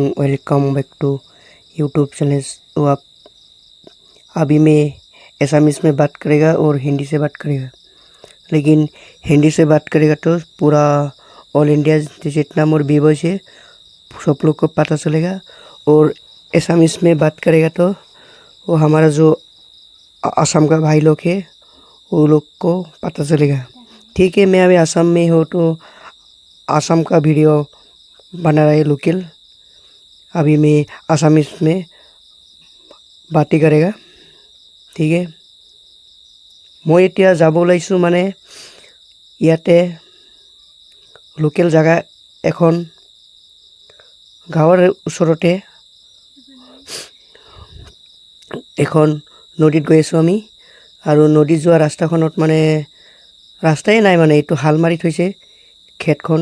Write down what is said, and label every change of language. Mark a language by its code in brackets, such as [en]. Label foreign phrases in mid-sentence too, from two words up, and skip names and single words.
[en] welcome back to YouTube channel. [hi] तो आप अभी मैं एसामीस में बात करेगा और हिंदी से बात करेगा, लेकिन हिंदी से बात करेगा तो पूरा ऑल इंडिया जितना [en] more viewers [hi] है सब लोग को पता चलेगा, और एसामीस में बात करेगा तो वो हमारा जो असम का भाई लोग है वो लोग को पता चलेगा। ठीक है, मैं अभी असम में हूँ तो असम का वीडियो बना रहा है लोकल। अभी मैं आसामीस में बातें करेगा। ठीक है, मैं [as] এতিয়া যাব ওলাইছোঁ মানে ইয়াতে লোকেল জায়গা এখন গাঁৱৰ ওচৰতে এখন নদীত গৈ আছোঁ আমি, আৰু নদী যোৱা ৰাস্তাখনত মানে ৰাস্তাই নাই, মানে এইটো হাল মাৰি থৈছে খেতখন।